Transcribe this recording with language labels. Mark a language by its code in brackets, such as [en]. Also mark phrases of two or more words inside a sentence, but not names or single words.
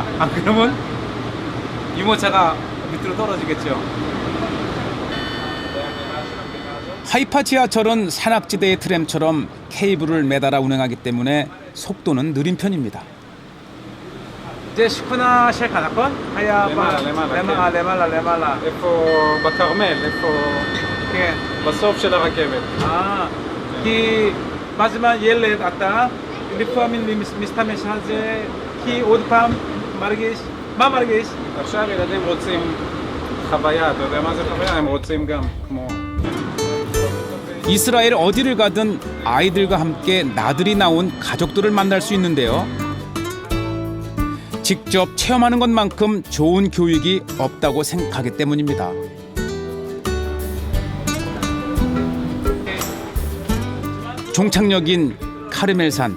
[ko] 안 그러면 유모차가 밑으로 떨어지겠죠. 하이파 지하철은 산악지대의 트램처럼 케이블을 매달아 운행하기 때문에 속도는 느린 편입니다. 이제 시쿠나 셰카나콘 하야바 레말라 [he] איפה בכרמל, איפה... כן. בסוף של הרכבת. כי בזמן ילד אתה לפעמים משתמש על זה כי עוד פעם מרגיש, מה מרגיש? עכשיו ילדים רוצים חוויה, אתה יודע מה זה חוויה? הם רוצים גם כמו... [ko] 이스라엘 어디를 가든 아이들과 함께 나들이 나온 가족들을 만날 수 있는데요. 직접 체험하는 것만큼 좋은 교육이 없다고 생각하기 때문입니다. 종착역인 카르멜산.